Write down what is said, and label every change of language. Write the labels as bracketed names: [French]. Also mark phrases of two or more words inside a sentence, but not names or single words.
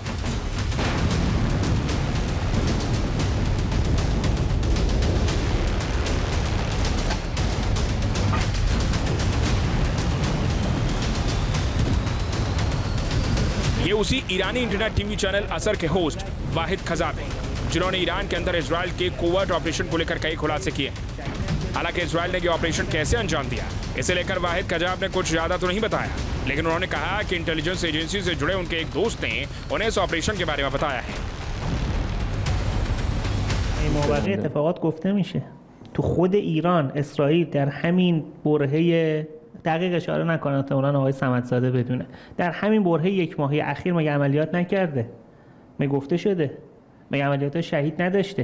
[Hindi] ये उसी ईरानी [English] internet TV channel [Hindi] असर के होस्ट वाहिद खजाब हैं, जिन्होंने ईरान के अंदर इजरायल के [English] covert operation [Hindi] को लेकर कई खुलासे किए। हालांकि इजरायल ने ये ऑपरेशन कैसे अंजाम दिया, इसे लेकर वाहिद खजाब ने कुछ ज्यादा तो नहीं बताया, लेकिन उन्होंने कहा कि [English] intelligence agency [Hindi] से जुड़े उनके एक दोस्त ने उन्हें इस ऑपरेशन के बारे में बताया है। [Persian] مابقی اتفاقات گفته میشه تو خود ایران اسرائیل در همین برهه دقیق اشاره نکنه احتمالاً آقای صمدزاده بدونه در همین برهه یک ماهی اخیر مگه عملیات نکرده؟ مگه گفته شده؟ مگه عملیات شهید نداشته؟